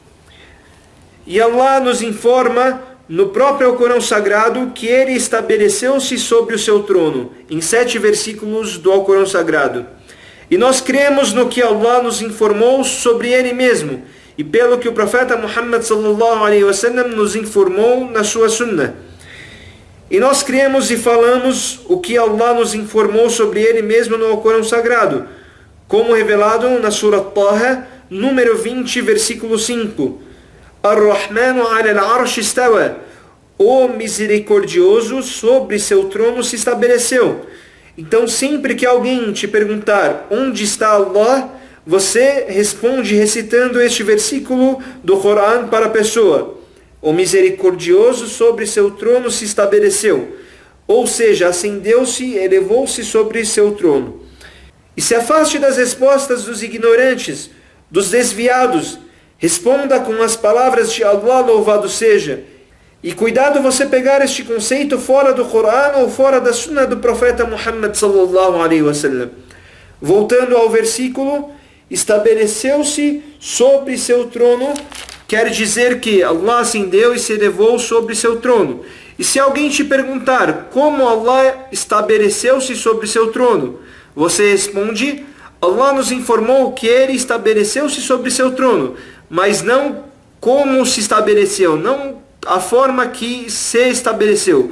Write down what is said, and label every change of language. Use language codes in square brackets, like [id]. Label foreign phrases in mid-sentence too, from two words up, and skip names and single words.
[pt] E Allah nos informa no próprio Alcorão Sagrado que Ele estabeleceu-se sobre o seu trono, em 7 versículos do Alcorão Sagrado. E nós cremos no que Allah nos informou sobre Ele mesmo, e pelo que o profeta Muhammad [ar] صلى الله عليه وسلم [pt] nos informou na sua sunnah. E nós cremos e falamos o que Allah nos informou sobre Ele mesmo no Alcorão Sagrado, como revelado na Surah Taha, número 20, versículo 5. [ar] الرحمن على العرش استوى. [pt] O misericordioso sobre seu trono se estabeleceu. Então, sempre que alguém te perguntar onde está Allah, você responde recitando este versículo do Corão para a pessoa. O misericordioso sobre seu trono se estabeleceu. Ou seja, ascendeu-se, elevou-se sobre seu trono. E se afaste das respostas dos ignorantes, dos desviados. Responda com as palavras de Allah, louvado seja. E cuidado você pegar este conceito fora do Corão ou fora da Sunna do profeta Muhammad [ar] صلى الله عليه وسلم. [pt] Voltando ao versículo, estabeleceu-se sobre seu trono, quer dizer que Allah ascendeu e se elevou sobre seu trono. E se alguém te perguntar como Allah estabeleceu-se sobre seu trono, você responde: Allah nos informou que Ele estabeleceu-se sobre seu trono, mas não como se estabeleceu, não a forma que se estabeleceu.